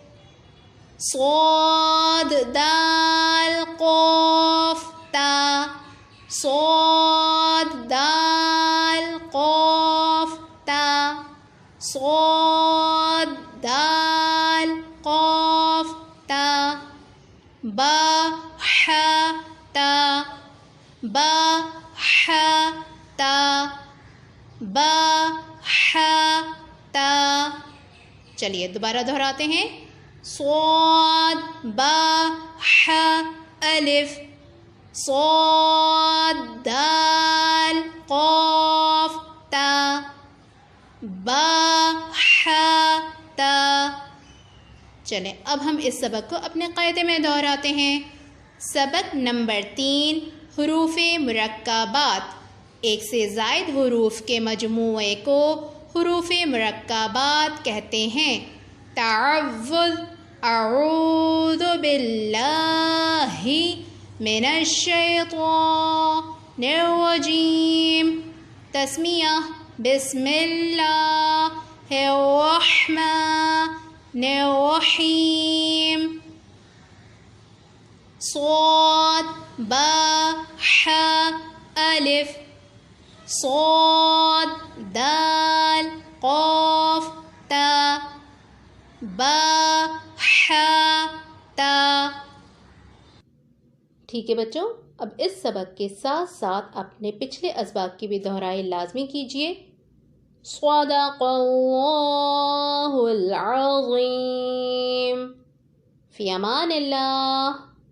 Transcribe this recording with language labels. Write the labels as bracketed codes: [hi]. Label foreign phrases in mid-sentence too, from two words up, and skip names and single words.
[ar] صاد دال قاف تاء، صاد دال قاف تاء، صاد دال قاف تاء. باء حاء تاء، باء حاء تاء، باء حاء تاء. [ur] چلیے دوبارہ دہراتے ہیں. [ar] صاد باء حاء ألف، صاد دال قاف تاء، باء حاء تاء. [ur] چلیں اب ہم اس سبق کو اپنے قاعدے میں دہراتے ہیں. سبق نمبر 3، حروف مرکبات. ایک سے زائد حروف کے مجموعے کو حروف مرکبات کہتے ہیں. [ar] تعوذ، أعوذ بالله من الشيطان الرجيم. تسمية، بسم الله الرحمن الرحيم. صاد باء حاء ألف، صاد دال قاف تاء، باء حاء تاء. [ur] ٹھیک ہے بچو، اب اس سبق کے ساتھ ساتھ اپنے پچھلے اسباق کی بھی دہرائی لازمی کیجیے. [ar] صدق الله العظيم. في أمان الله.